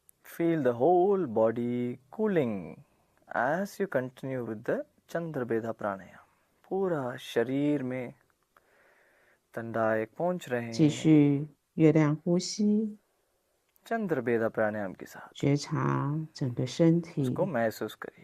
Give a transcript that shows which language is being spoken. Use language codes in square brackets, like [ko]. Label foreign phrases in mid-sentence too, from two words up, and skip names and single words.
[en] Feel the whole body cooling as you continue with the Chandrabedha Pranayama. [hi] पूरा शरीर में ठंडाई पहुंच रहे [zh] 继 [hi] हैं [zh] 续月亮呼吸， [hi] चंद्रबेदा प्राणायाम के साथ [zh] 觉察整个身 [hi] उसको [zh] 体 [hi] महसूस करिए.